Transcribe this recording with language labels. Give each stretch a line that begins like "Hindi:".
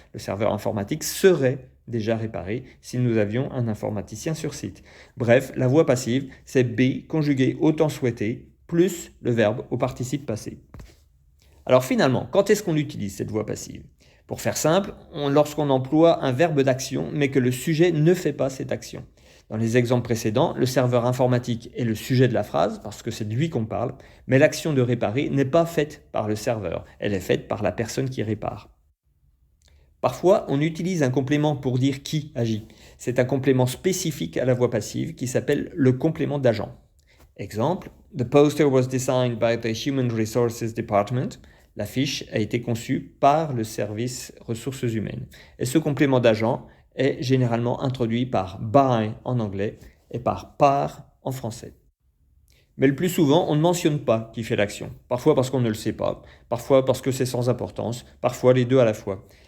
French: Le serveur informatique serait déjà réparé si nous avions un informaticien sur site. Bref, la voix passive, c'est be conjugué au temps souhaité plus le verbe au participe passé. Alors finalement, quand est-ce qu'on utilise cette voix passive? Pour faire simple, lorsqu'on emploie un verbe d'action mais que le sujet ne fait pas cette action. Dans les exemples précédents, le serveur informatique est le sujet de la phrase, parce que c'est de lui qu'on parle, mais l'action de réparer n'est pas faite par le serveur, elle est faite par la personne qui répare. Parfois, on utilise un complément pour dire qui agit. C'est un complément spécifique à la voix passive qui s'appelle le complément d'agent.
English: Exemple, the poster was designed by the Human Resources Department.
French: L'affiche a été conçue par le service ressources humaines. Et ce complément d'agent est généralement introduit par by en anglais et par en français. Mais le plus souvent, on ne mentionne pas qui fait l'action. Parfois parce qu'on ne le sait pas, parfois parce que c'est sans importance, parfois les deux à la fois.